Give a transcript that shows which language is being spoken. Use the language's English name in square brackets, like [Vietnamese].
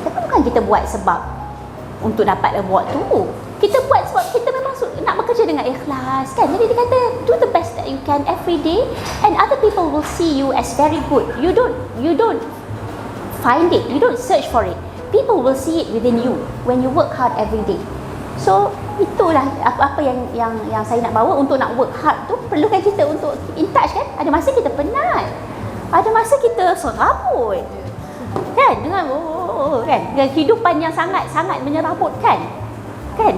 [Malay] Tapi bukan kita buat sebab untuk dapat reward tu. Kita buat sebab kita memang nak bekerja dengan ikhlas kan. Jadi dia kata, [English] do the best that you can every day, and other people will see you as very good. You don't find it, you don't search for it. People will see it within you when you work hard every day. So [Malay] itulah apa yang saya nak bawa. Untuk nak [English] work hard [Malay] tu perlukan kita untuk [English] keep in touch [Malay] kan. Ada masa kita penat, ada masa kita serabut kan, dengan kan, dengan kehidupan yang sangat menyerabutkan kan.